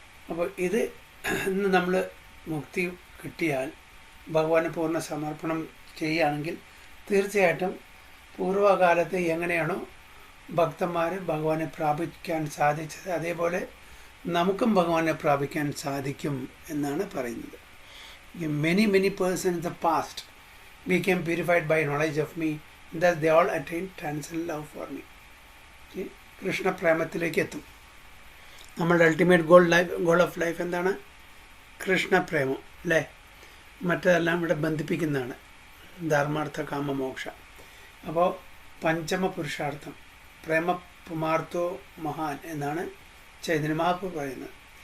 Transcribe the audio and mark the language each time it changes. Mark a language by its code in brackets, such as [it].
[ml] അപ്പോൾ ഇത് നമ്മൾ മുക്തി കിട്ടിയാൽ, ഭഗവാന് പൂർണ്ണ സമർപ്പണം ചെയ്യുകയാണെങ്കിൽ, തീർച്ചയായിട്ടും പൂർവ്വകാലത്ത് എങ്ങനെയാണോ ഭക്തന്മാർ ഭഗവാനെ പ്രാപിക്കാൻ സാധിച്ചത് അതേപോലെ നമുക്കും ഭഗവാനെ പ്രാപിക്കാൻ സാധിക്കും എന്നാണ് പറയുന്നത്. [en] Many person in the past became purified by knowledge of me, thus they all attained transcendental love for me. [ml] Krishna പ്രേമത്തിലേക്ക് എത്തും. നമ്മളുടെ [en] ultimate goal of life [ml] എന്താണ്? കൃഷ്ണപ്രേമം അല്ലേ? മറ്റതെല്ലാം ഇവിടെ ബന്ധിപ്പിക്കുന്നതാണ്. ധർമാർത്ഥ കാമ മോക്ഷ. അപ്പോൾ പഞ്ചമ പുരുഷാർത്ഥം, [sa] പ്രേമ പുമാർത്തോ മഹാൻ [ml] എന്നാണ് ചൈതന്യ മഹാപ്രഭു പറയുന്നത്.